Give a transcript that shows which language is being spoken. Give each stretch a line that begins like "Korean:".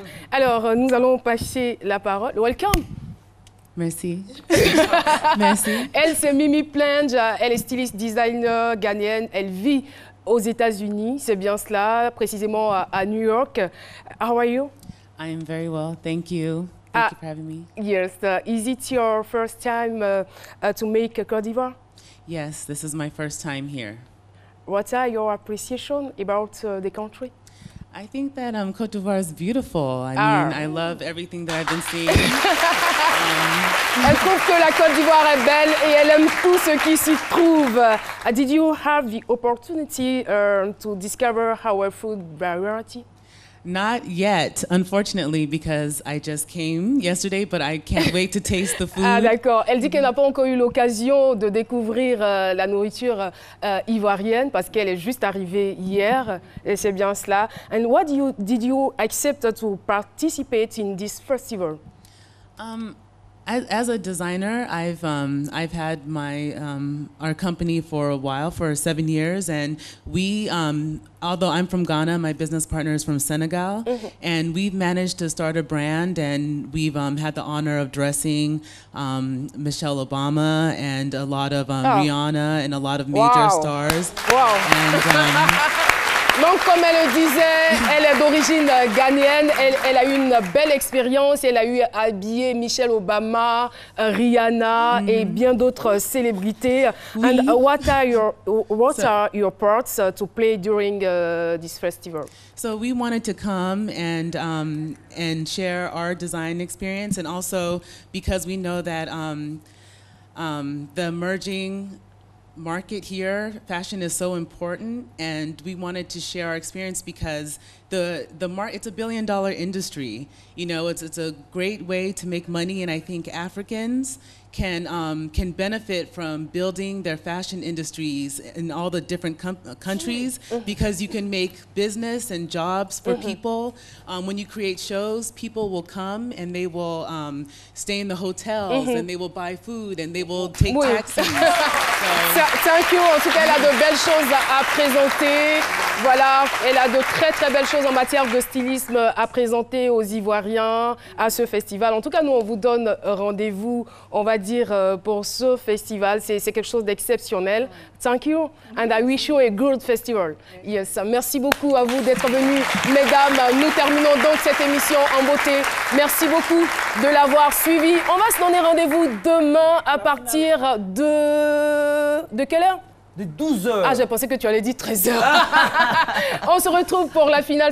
French: Alors, nous allons passer la parole.
English: Welcome.
French: Merci. Merci. Elle, c'est Mimi Plange. Elle est styliste designer ghanéenne. Elle vit aux États-Unis. C'est bien cela, précisément à New York.
English: How are you? I am very well. Thank you. Thank you for having me. Yes. Is it your first time to make Côte d'Ivoire? Yes, this is my first time here. What are your appreciation about the country? I think that Côte d'Ivoire is beautiful. I mean, I love everything that I've been seeing.
French: Elle trouve que la Côte d'Ivoire est belle et elle aime tout ce qui s'y trouve.
English: Did you have the opportunity to discover our food variety? Not yet, unfortunately, because I just came yesterday, but I can't wait to taste the food.
French: Ah d'accord. Elle dit qu'elle n'a pas encore eu l'occasion de découvrir la nourriture ivoirienne parce qu'elle est juste arrivée hier et c'est bien cela.
English: And what did you accept to participate in this festival? As a designer, I've had my our company for a while, for 7 years, and we, although I'm from Ghana, my business partner is from Senegal, and we've managed to start a brand, and we've had the honor of dressing Michelle Obama and a lot of Rihanna and a lot of major stars. Wow. And,
French: donc, comme elle le disait, elle est d'origine ghanéenne. Elle a eu une belle expérience. Elle a eu habillé Michelle Obama, Rihanna et bien d'autres célébrités. Oui.
English: And what are your parts to play during this festival? So we wanted to come and share our design experience, and also because we know that the emerging market here, fashion is so important, and we wanted to share our experience because it's a $1 billion industry. You know, it's a great way to make money, and I think Africans can benefit from building their fashion industries in all the different countries, because you can make business and jobs for people. When you create shows, people will come and they will stay in the hotels and they will buy food and they will take taxis. Thank you.
French: En tout cas, elle a de belles choses à présenter. Voilà, elle a de très très belles choses en matière de stylisme à présenter aux Ivoiriens à ce festival. En tout cas, nous, on vous donne rendez-vous, on va dire, pour ce festival. C'est quelque chose d'exceptionnel.
English: Thank you, and I wish you a good festival.
French: Yes, merci beaucoup à vous d'être venus, mesdames. Nous terminons donc cette émission en beauté. Merci beaucoup de l'avoir suivi. On va se donner rendez-vous demain à partir de quelle heure? De 12 heures. Ah, j'ai pensé que tu allais dire 13 heures. On se retrouve pour la finale.